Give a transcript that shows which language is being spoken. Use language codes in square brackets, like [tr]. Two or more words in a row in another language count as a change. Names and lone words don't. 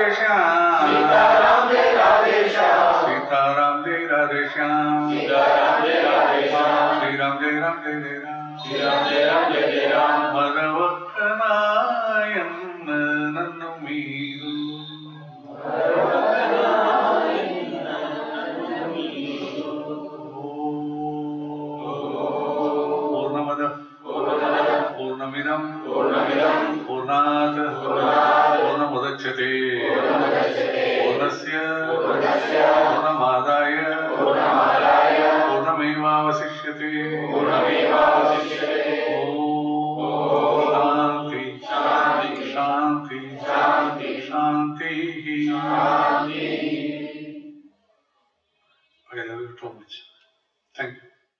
[te] శ్యామ్ సీతారామ జయ రాధే శ్యామ్ సీతారామ జయ రాధే శ్యామ్ సీతారామ జయ రాధే శ్యామ్ శ్రీరామ్ జయ రామ్ జయ జయ రామ్ శ్రీరామ్ జయ రామ్ జయ జయ రామ్ మరవక నాయన్న నన్ను మీరు [sa] ఓం पूर्णात् पूर्णमुदच्यते पूर्णस्य पूर्णमादाय पूर्णमेवावशिष्यते शांति शांति शांति शांति. [en] I love you so much. Thank you.